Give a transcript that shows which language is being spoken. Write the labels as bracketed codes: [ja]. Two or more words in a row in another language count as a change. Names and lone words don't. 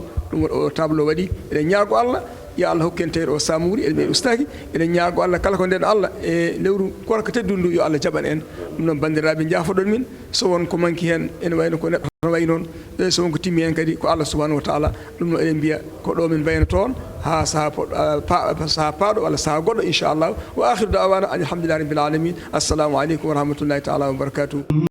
[ff] ɗum o tableau waɗi eɗen ñaago Allah yo Allah hokken tawde o samuri eɗen ɓe ustaki eɗen ñaago Allah kala ko nden Allah e lewru korka teddudu ndu yo Allah jaɓan en ɗum noon bandiraɓe jaafoɗon min so won ko manki hen ene wayno ko neɗɗo no way noon so won ko timmi hen kadi ko [ar] الله سبحانه وتعالى [ff] ɗum noon eɗen mbiya ko ɗo min mbayno toon ha saaha paaɗo walla saaha goɗɗo [ar] إن شاء الله وآخر دعوانا الحمد لله رب العالمين السلام عليكم ورحمة الله تعالى وبركاته.